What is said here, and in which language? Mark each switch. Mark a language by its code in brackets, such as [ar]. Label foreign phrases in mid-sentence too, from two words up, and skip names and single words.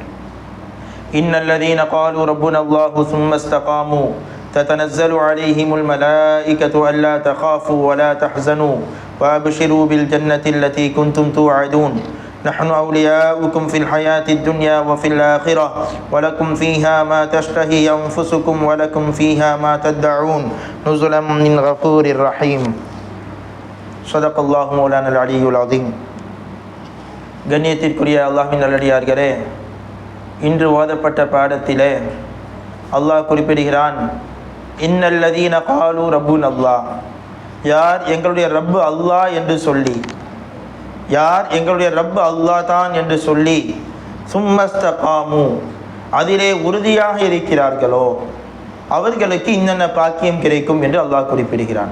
[ar] إن الذين قالوا ربنا الله ثم استقاموا تتنزل عليهم الملائكة ألا تخافوا ولا تحزنوا وأبشروا بالجنة التي كنتم توعدون. نحن أولياؤكم في الحياة الدنيا وفي الآخرة ولكم فيها ما تشتهي أنفسكم ولكم فيها ما تدعون نزلا من غفور رحيم. صدق الله مولانا العلي العظيم. [ta] கண்ணியத்திற்குரிய அல்லாஹ்வின் நல்லடியார்களே, இன்று ஓதப்பட்ட பாடத்திலே அல்லாஹ் குறிப்பிடுகிறான், [ar] إن الذين قالوا ربنا الله, [ta] யார் எங்களுடைய ரப்பு அல்லாஹ் என்று சொல்லி, யார் எங்களுடைய ரப்பு அல்லாஹ் தான் என்று சொல்லி, சும்மஸ்தகாமு, அதிலே உறுதியாக இருக்கிறார்களோ அவர்களுக்கு இன்னென்ன பாக்கியம் கிடைக்கும் என்று அல்லாஹ் குறிப்பிடுகிறான்.